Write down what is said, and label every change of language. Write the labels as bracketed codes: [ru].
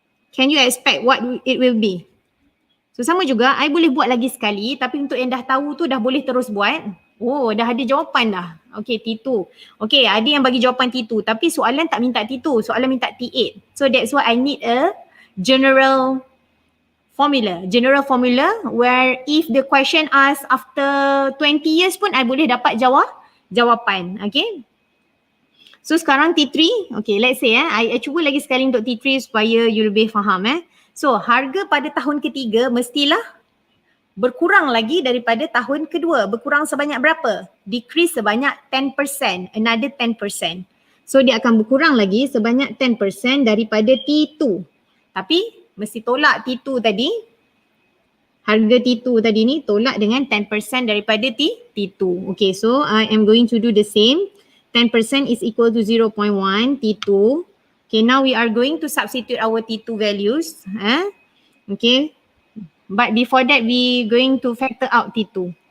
[en] Can you expect what it will be? [ms] So sama juga, I boleh buat lagi sekali, tapi untuk yang dah tahu tu dah boleh terus buat. Oh, dah ada jawapan dah. Okay, T2. Okay, ada yang bagi jawapan T2, tapi soalan tak minta T2, soalan minta T8. [en] So that's why I need a general formula where if the question asks after 20 years pun I [ms] boleh dapat jawapan. Okay. So sekarang T3, okay, [en] let's say [ms] I cuba lagi sekali untuk T3 supaya you lebih faham. So harga pada tahun ketiga mestilah berkurang lagi daripada tahun kedua. Berkurang sebanyak berapa? Decrease sebanyak 10%, another 10%. So dia akan berkurang lagi sebanyak 10% daripada T2. Tapi mesti tolak T2 tadi. Harga T2 tadi ni tolak dengan 10% daripada T2. [en] Okay, so I am going to do the same. 10% is equal to 0.1 T2. Okay, now we are going to substitute our T2 values. Okay, but before that we going to factor out T2.